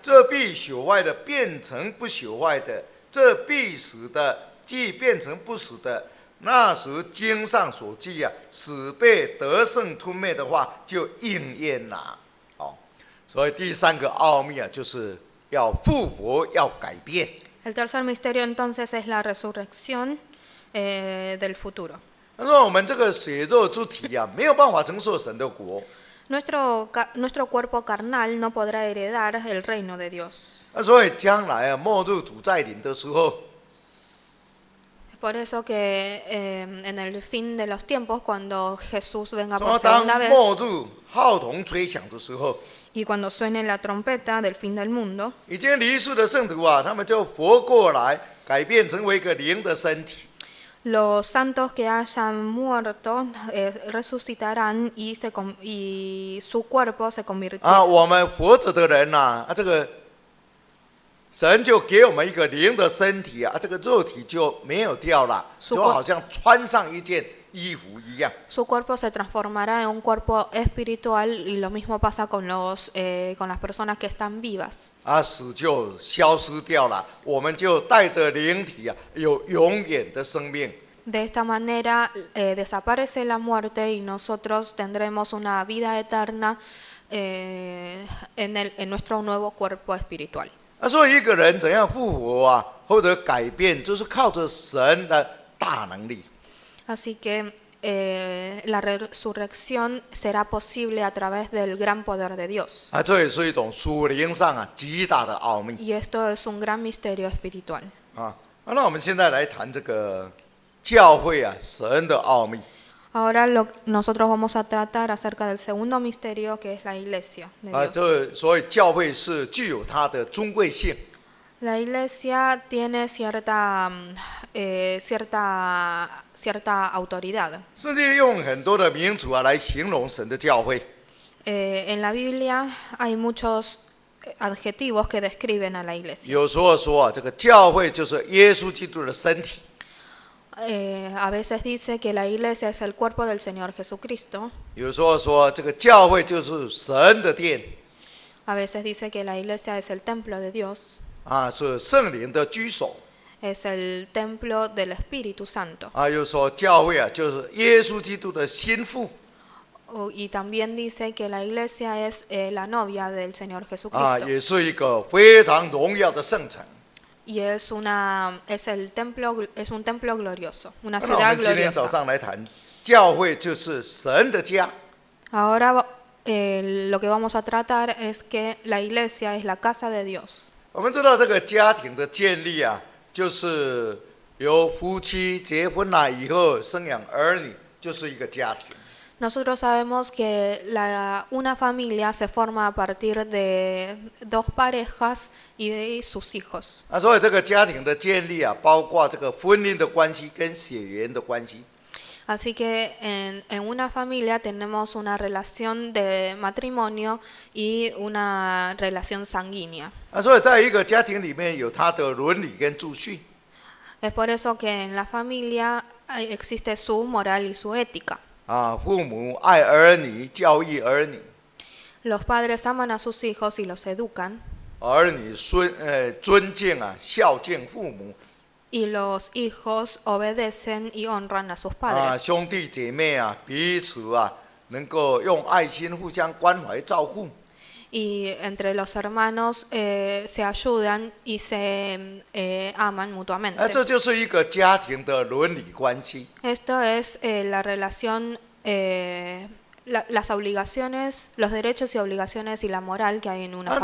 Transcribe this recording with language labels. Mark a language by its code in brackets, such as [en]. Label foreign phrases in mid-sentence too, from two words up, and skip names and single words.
[zh] 这必朽坏的变成不朽坏的，这必死的既变成不死的，那时经上所记啊，死被得胜吞灭的话就应验了。所以第三个奥秘啊，就是要复活，要改变。 [es] El tercer misterio entonces es la resurrección del futuro. [zh] 他说我们这个血肉之体啊，没有办法承受神的国。 [es] Nuestro cuerpo carnal no podrá heredar el reino de Dios. [zh] 所以将来啊，末日主再临的时候， [es] Por eso que en el fin de los tiempos, cuando Jesús venga [zh] 说 [es] por [zh] 当 [es] segunda vez [zh] 末日号筒吹响的时候， [es] y cuando suene la trompeta del fin del mundo, [zh] 已经离世的圣徒啊，他们就活过来，改变成为一个灵的身体。 [es] los santos que hayan muerto resucitarán y su cuerpo se convirtió. [zh] 我们活着的人呐、这个神就给我们一个灵的身体啊，这个肉体就没有掉了，就好像穿上一件衣服一样。 [es] Su cuerpo se transformará en un cuerpo espiritual y lo mismo pasa con las personas que están vivas. [zh] 死就消失掉了，我们就带着灵体啊，有永远的生命。 [es] De esta manera desaparece la muerte y nosotros tendremos una vida eterna en nuestro nuevo cuerpo espiritual. [zh] 所以一个人怎样复活啊，或者改变，就是靠着神的大能力。 [es] Así que la resurrección será posible a través del gran poder de Dios. [zh] 这也是一种属灵上啊极大的奥秘。 [es] Y esto es un gran misterio espiritual. [zh] 那我们现在来谈这个教会啊，神的奥秘。 [es] Ahora nosotros vamos a tratar acerca del segundo misterio que es la iglesia de Dios. [zh] 所以教会是具有它的尊贵性。 [es] La iglesia tiene cierta autoridad. [zh] 圣经用很多的名词啊来形容神的教会。 [es] En la Biblia hay muchos adjetivos que describen a la iglesia. [zh] 有时候说啊，这个教会就是耶稣基督的身体。 [es] A veces dice que la iglesia es el cuerpo del Señor Jesucristo. [zh] 有时候说这个教会就是神的殿。 [es] A veces dice que la iglesia es el templo de Dios. [zh] 是圣灵的居所。 [es] Es el templo del Espíritu Santo. [zh] 又说教会啊就是耶稣基督的心腹。 [es] Y también dice que la iglesia es la novia del Señor Jesucristo. [zh] 也是一个非常荣耀的圣城。 [es] Y es un templo glorioso, una [zh] 那我 [es] ciudad [zh] 们今天早 [es] gloriosa. [zh] 上来谈，教会就是神的家。 [es] Ahora lo que vamos a tratar es que la iglesia es la casa de Dios. [zh] 我们知道这个家庭的建立啊，就是由夫妻结婚了以后生养儿女，就是一个家庭。 [es] Nosotros sabemos que una familia se forma a partir de dos parejas y de sus hijos. [zh] 所以这个家庭的建立啊，包括这个婚姻的关系跟血缘的关系。 [es] Así que en una familia tenemos una relación de matrimonio y una relación sanguínea. [zh] 所以在一个家庭里面有它的伦理跟秩序。 [es] Es por eso que en la familia existe su moral y su ética. [zh] 父母爱儿女，教育儿女。 [es] Los padres aman a sus hijos y los educan. [zh] 儿女尊敬啊，孝敬父母。 [es] Y los hijos obedecen y honran a sus padres. [zh] 兄弟姐妹啊，彼此啊，能够用爱心互相关怀照顾。 [es] Y entre los hermanos se ayudan y se aman mutuamente. [zh] 这就是一个家庭的伦理关系。 [es] Esto es la relación, las obligaciones, los derechos y obligaciones y la moral que hay en una